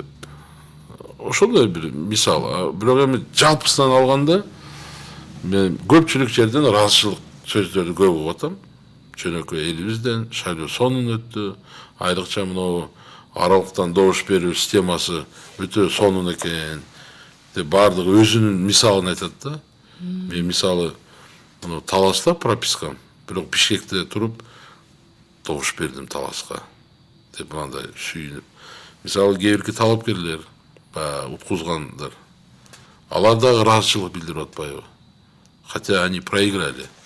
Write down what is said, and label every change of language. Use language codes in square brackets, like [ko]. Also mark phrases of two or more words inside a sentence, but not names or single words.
[ky] Ошондой бир мисал. Бирок эми жалпысынан алганда мен көпчүлүк жерден ыраазычылык сөздөрдү көп угуп атам. Жөнөкөй элибизден шайлоо сонун өттү. Айрыкча мынау аралыктан добуш берүү системасы өтө сонун экен. [kk] бардығы өзінің мисалын айтады да. [ky] Мен мисалы таласта пропискам, бирок Бишкекте туруп добуш бердим таласка деп мындай сүйүнүп. Мисалы кээ-бирки талапкерлер, уткузгандар, алар дагы ыраазычылык билдирип атпайбы? [ru] Хотя они проиграли.